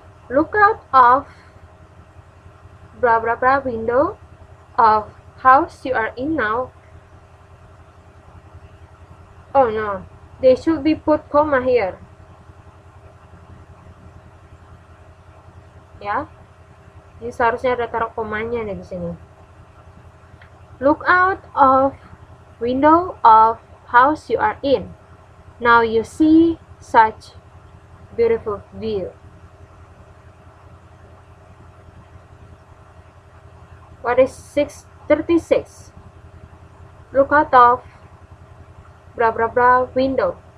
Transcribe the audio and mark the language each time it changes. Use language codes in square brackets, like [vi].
[en] Look out of blah blah blah window of house you are in now. Oh no, they should be put comma here. [id] Ya, ini seharusnya ada taruh komanya di sini. [en] Look out of window of house you are in. Now you see such beautiful view. What is 636? Look out of blah blah blah window.